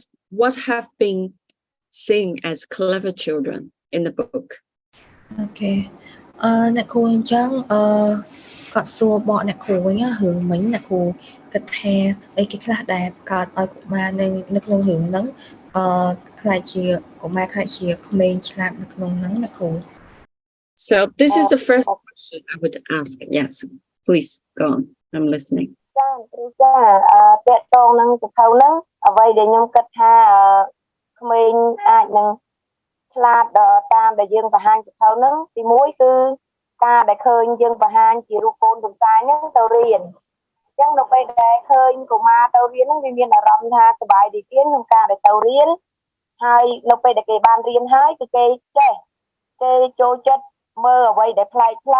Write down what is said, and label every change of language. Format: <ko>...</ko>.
<en>What have been seen as clever children in the book? Okay.</en> <km>អ្នកគ្រូអញ្ចឹងគាត់សួរបកអ្នកគ្រូវិញរឿងមិញអ្នកគ្រូគិតថាអីគេខ្លះដែលកើតឲ្យកុមារនៅក្នុងរឿងហ្នឹងខ្លាចជាកុមារខ្លាចជាក្មេងឆ្លាតនៅក្នុងហ្នឹងអ្នកគ្រូ</km> <en>So this is the first question I would ask. Yes, please go on. I'm listening.</en> <km>ចាគ្រូចាទាក់ទងនឹងសភៅហ្នឹងអ្វីដែលខ្ញុំគិតថាក្មេងអាចនឹងឆ្លាតតាមដែលយើងបង្ហាញសភៅហ្នឹងទី1គឺការដែលឃើញយើងបង្ហាញជារូបកូនទន្សាយហ្នឹងទៅរៀនអញ្ចឹងនៅពេលដែលឃើញកុមារទៅរៀនហ្នឹងវាមានអារម្មណ៍ថាសប្បាយរីករាយក្នុងការដែលទៅរៀនហើយនៅពេលដែលគេបានរៀនហើយគឺគេចេះគេចូលចិត្តមើលអ្វីដែលប្លែក</km>